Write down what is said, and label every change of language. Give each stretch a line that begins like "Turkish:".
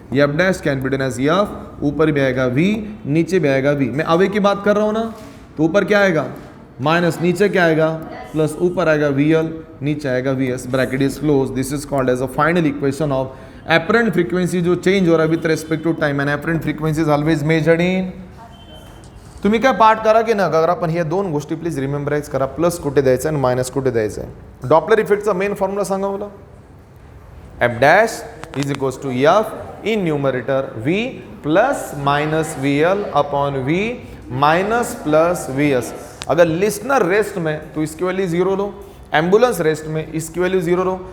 English: F dash can be written as F,
Hindi: ऊपर भी आएगा वी, नीचे भी आएगा वी। मैं अवे की बात कर रहा हूं ना, तो ऊपर क्या आएगा माइनस, नीचे क्या आएगा प्लस, ऊपर आएगा वी एल, नीचे आएगा V S,
English: Bracket is close. This is called as a final equation of apparent frequency
Hindi: जो चेंज हो रहा है
English: With respect to time, and apparent frequency is always measured in.
Marathi: तुम्ही काय पाठ करा की ना, अगर आपण ह्या दोन गोष्टी प्लीज रिमेंबराइज करा, प्लस कुठे द्यायचं आणि मायनस कुठे द्यायचं आहे। डॉपलर इफेक्टचा मेन फॉर्म्युला सांगा मला,
English: F dash is equals to F in numerator V plus minus V L upon V minus plus V S.
Hindi: अगर लिसनर रेस्ट में तो इसकी वैल्यू 0 लो, एम्बुलेंस रेस्ट में इसकी वैल्यू 0 लो।